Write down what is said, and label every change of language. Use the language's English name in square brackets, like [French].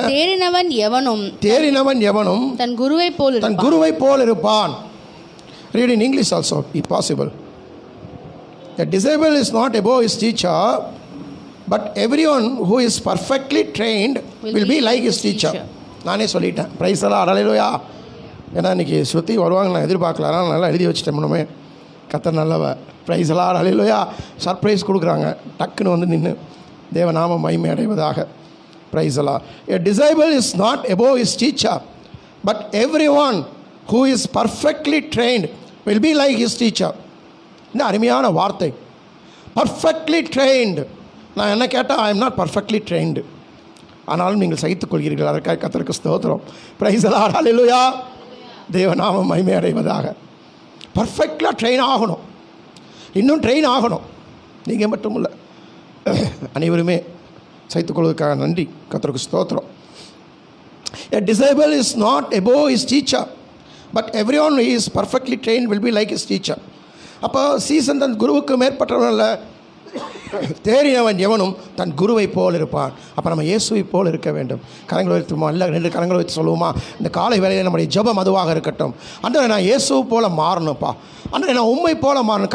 [Tamil] தேறினவன் எவனும் தன் குருவை போல் இருப்பான். [English] Read in English also if possible. A disciple is not above his teacher, but everyone who is perfectly trained will be like his teacher. [Tamil] நானே சொல்லிட்டேன். Praise the Lord. ஹல்லேலூயா. ஏன்னா இன்றைக்கி சுற்றி வருவாங்க நான் எதிர்பார்க்கல, அதனால் நல்லா எழுதி வச்சுட்டேன் முன்னமே. கர்த்தர் நல்லவ, ப்ரைஸ் எல்லாம் அல்லேலூயா. சர்ப்ரைஸ் கொடுக்குறாங்க, டக்குன்னு வந்து நின்று தேவநாம மகிமை அடைவதாக. ப்ரைஸ் எல்லாம். [English] A disciple is not above his teacher, but everyone who is perfectly trained will be like his teacher. [Tamil] இந்த அருமையான வார்த்தை, [English] Perfectly trained. [Tamil] நான் என்ன கேட்டால் [English] I am not perfectly trained, [Tamil] ஆனாலும் நீங்கள் சகித்துக் கொள்கிறீர்கள், அதற்காக கர்த்தருக்கு ஸ்தோத்திரம். ப்ரைஸ் எல்லாம் அல்லேலூயா. தேவநாம மகிமை அடைவதாக. பர்ஃபெக்டாக ட்ரெயின் ஆகணும், இன்னும் ட்ரெயின் ஆகணும். நீங்கள் மட்டும் இல்லை, அனைவருமே சகித்துக்கொள்வதற்காக நன்றி, கர்த்தருக்கு ஸ்தோத்திரம். [English] A disciple is not above his teacher, but everyone who is perfectly trained will be like his teacher. [Tamil] அப்போ சீசன் தன் குருவுக்கு மேற்பட்டவன் அல்ல, தேறினவன் எவனும் தன் குருவை போல் இருப்பான். அப்போ நம்ம இயேசுவை போல் இருக்க வேண்டும். கரங்களை வைத்துமா, இல்லை 2 கரங்களை வைத்து சொல்லுவோமா? இந்த காலை வேளையில் நம்முடைய ஜெபம் அதுவாக இருக்கட்டும். அன்றே நான் இயேசுவை போல் மாறணும்ப்பா, அன்றே நான் உண்மை போல் மாறணும்.